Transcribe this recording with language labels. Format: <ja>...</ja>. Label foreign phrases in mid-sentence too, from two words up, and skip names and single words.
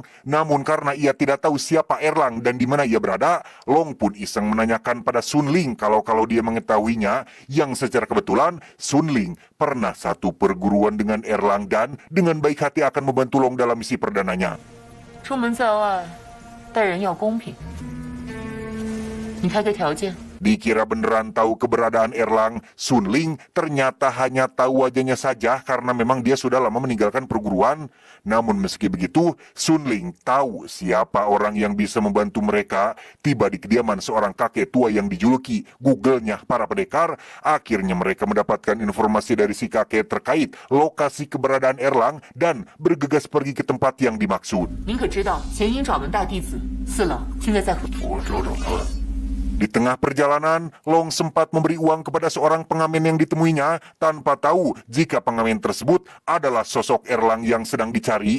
<id>Namun karena ia tidak tahu siapa Erlang dan di mana ia berada, Long pun iseng menanyakan pada Sun Ling kalau dia mengetahuinya, yang secara kebetulan Sun Ling pernah satu perguruan dengan Erlang dan dengan baik hati akan membantu Long dalam misi perdananya.</id> <zh>出门在外，待人要公平。你开个条件。</zh> <id>Dikira beneran tahu keberadaan Erlang, Sun Ling ternyata hanya tahu wajahnya saja karena memang dia sudah lama meninggalkan perguruan. Namun meski begitu, Sun Ling tahu siapa orang yang bisa membantu mereka. Tiba di kediaman seorang kakek tua yang dijuluki Google-nya para pendekar. Akhirnya mereka mendapatkan informasi dari si kakek terkait lokasi keberadaan Erlang dan bergegas pergi ke tempat yang dimaksud.</id> <zh>您可知道乾阴爪门大弟子四郎现在在何？</zh> <id>Di tengah perjalanan, Long sempat memberi uang kepada seorang pengamen yang ditemuinya tanpa tahu jika pengamen tersebut adalah sosok Erlang yang sedang dicari.</id>